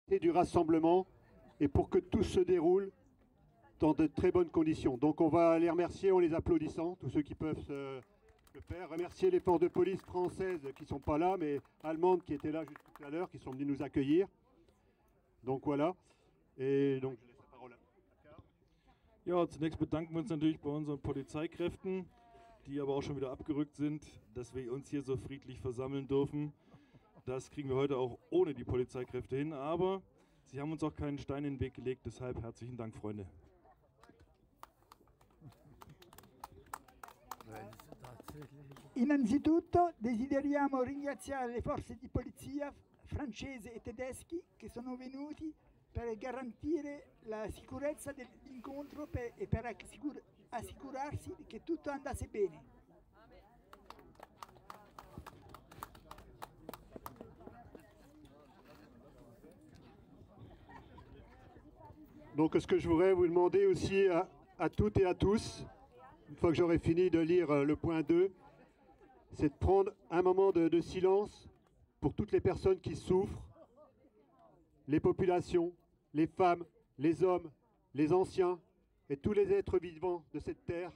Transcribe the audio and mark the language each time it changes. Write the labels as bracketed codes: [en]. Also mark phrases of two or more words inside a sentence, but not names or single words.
[fr] du rassemblement et pour que tout se déroule dans de très bonnes conditions. Donc on va les remercier en les applaudissant, tous ceux qui peuvent le faire. Remercier les forces de police françaises qui ne sont pas là, mais allemandes qui étaient là juste tout à l'heure, qui sont venus nous accueillir. Donc voilà. Et donc je laisse la parole à Akar. [de] Ja, zunächst bedanken wir uns natürlich bei unseren Polizeikräften, die aber auch schon wieder abgerückt sind, dass wir uns hier so friedlich versammeln dürfen. Das kriegen wir heute auch ohne die Polizeikräfte hin, aber sie haben uns auch keinen Stein in den Weg gelegt, deshalb herzlichen Dank, Freunde. [it] Innanzitutto desideriamo ringraziare le forze di polizia francesi e tedeschi che sono venuti per garantire la sicurezza dell'incontro e per assicurarsi che tutto andasse bene. [fr] Donc ce que je voudrais vous demander aussi à toutes et à tous, une fois que j'aurai fini de lire le point 2, c'est de prendre un moment de silence pour toutes les personnes qui souffrent, les populations, les femmes, les hommes, les anciens et tous les êtres vivants de cette terre.